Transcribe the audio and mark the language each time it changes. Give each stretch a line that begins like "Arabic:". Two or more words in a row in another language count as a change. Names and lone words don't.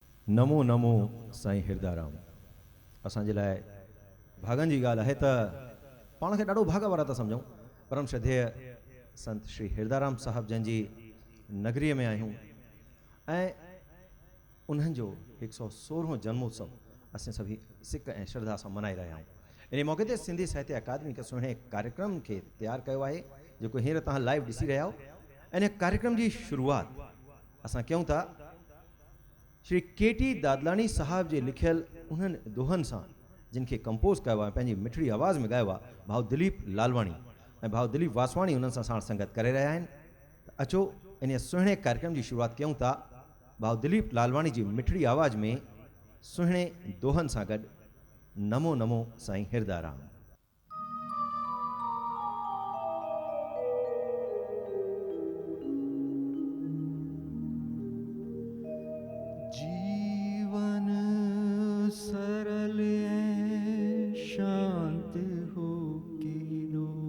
Sindhi: नमो नमो साईं हिरदाराम। असांजे लाइ भागनि जी ॻाल्हि आहे त पाण खे ॾाढो भाग वारा था सम्झूं। परम श्रद्धेय संत श्री हिरदाराम साहब जंहिंजी नगरीअ में आहियूं ऐं उन्हनि जो 116हों जन्मोत्सव असां सभी सिक ऐं श्रद्धा सां मनाए रहिया आहियूं। इन मौक़े ते सिंधी साहित्य अकादमी हिकु सुहिणे कार्यक्रम खे तैयारु कयो आहे जेको हींअर तव्हां लाइव ॾिसी रहिया आहियो। इन कार्यक्रम जी शुरूआत असां कयूं था श्री केटी दादलानी साहब जे लिखियल उन्हनि दोहनि सां जिन खे कंपोज कयो आहे, पंहिंजी मिठड़ी आवाज़ में ॻायो आहे भाउ दिलीप लालवाणी ऐं भाउ दिलीप वासवाणी उन्हनि सां साण संगत करे रहिया आहिनि। अचो इन सुहिणे कार्यक्रम जी शुरूआत कयूं था भाउ दिलीप लालवाणी जी मिठड़ी आवाज़ में सुहिणे दोहनि सां गॾु नमो नमो साईं हिरदाराम। जीवन सरल शांत हो के दो,